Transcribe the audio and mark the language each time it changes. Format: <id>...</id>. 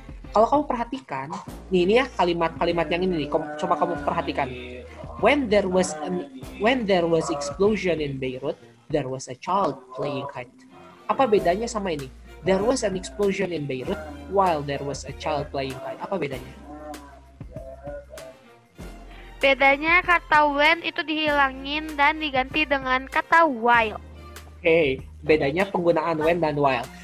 <id>Kalau kamu perhatikan, ini ya kalimat-kalimat yang ini nih. Coba kamu perhatikan.</id> <en>When there was explosion in Beirut, there was a child playing kite.</en> <id>Apa bedanya sama ini?</id> <en>There was an explosion in Beirut while there was a child playing kite.</en> <id>Apa bedanya? Bedanya kata when itu dihilangin dan diganti dengan kata while. Oke, bedanya penggunaan when dan while.</id>